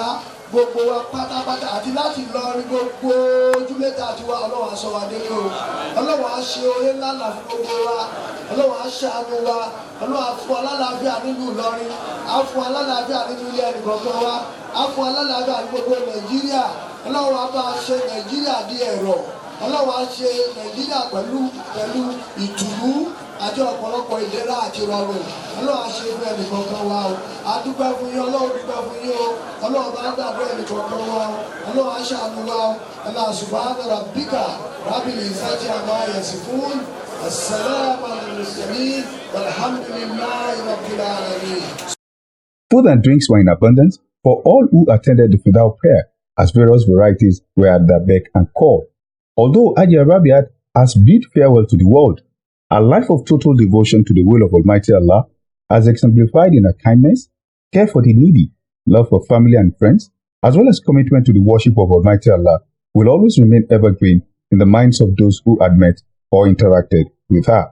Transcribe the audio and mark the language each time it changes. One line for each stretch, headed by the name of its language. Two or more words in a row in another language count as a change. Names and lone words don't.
Yoruba: gbogbo wa pátápátá àti láti Ìlọrin gbogbo ojúlẹ́ta àti wa Ọlọ́run aṣọ wa délé o Ọlọ́run á ṣe oore ńlá là fún gbogbo wa Ọlọ́run á ṣàánú wa Ọlọ́run á fún alálàáfíà nínú Ìlọrin á fún alálàáfíà nínú ilé ẹnìkọ̀ọ̀kan wa á fún alálàáfíà ní gbogbo Nàìjíríà Ọlọ́run á bá ṣe Nàìjíríà di ẹ̀rọ Ọlọ́run á ṣe Nàìjíríà pẹ̀lú ìtùnú àti ọ̀pọ̀lọpọ̀ ìlera àti ìrọ̀rùn Ọlọ́run á ṣe fún ẹnìkọ̀ọ̀kan wa o a dúpẹ́ fún yín Ọlọ́run dúpẹ́ fún yín o Ọlọ́run bá gbàgbé ẹnìkọ̀ọ̀kan wa o Ọlọ́run á ṣàánú wa o
Arabic: الله سبحان ربك رب العزة عما يصفون السلام على المرسلين والحمد لله رب العالمين.
English: Food and drinks were in abundance for all who attended the Fidau prayer, as various varieties were at their beck and call. Although Hajiya Rabiat has bid farewell to the world, a life of total devotion to the will of Almighty Allah, as exemplified in her kindness, care for the needy, love for family and friends, as well as commitment to the worship of Almighty Allah, will always remain evergreen in the minds of those who had met or interacted with her.